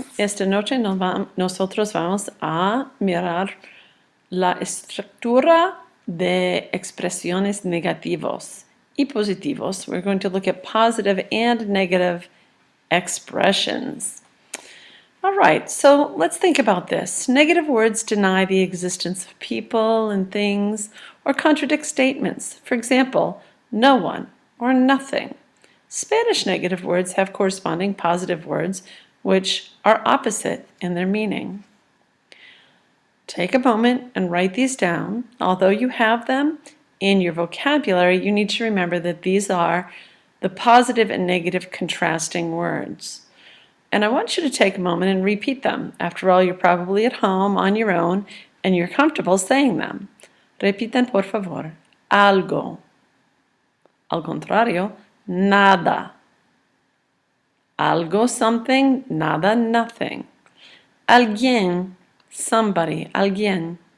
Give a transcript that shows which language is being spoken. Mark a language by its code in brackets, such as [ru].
[es] Esta noche nosotros vamos a mirar la estructura de expresiones negativos y positivos. [en] We're going to look at positive and negative expressions. All right, so let's think about this. Negative words deny the existence of people and things or contradict statements. For example, no one or nothing. Spanish negative words have corresponding positive words which are opposite in their meaning. Take a moment and write these down. Although you have them in your vocabulary, you need to remember that these are the positive and negative contrasting words. And I want you to take a moment and repeat them. After all, you're probably at home on your own and you're comfortable saying them. [es] Repiten, por favor. Algo. Al contrario, nada. Algo, [en] something, [es] nada, [en] nothing. [es] Alguien, [en] somebody, [es] alguien.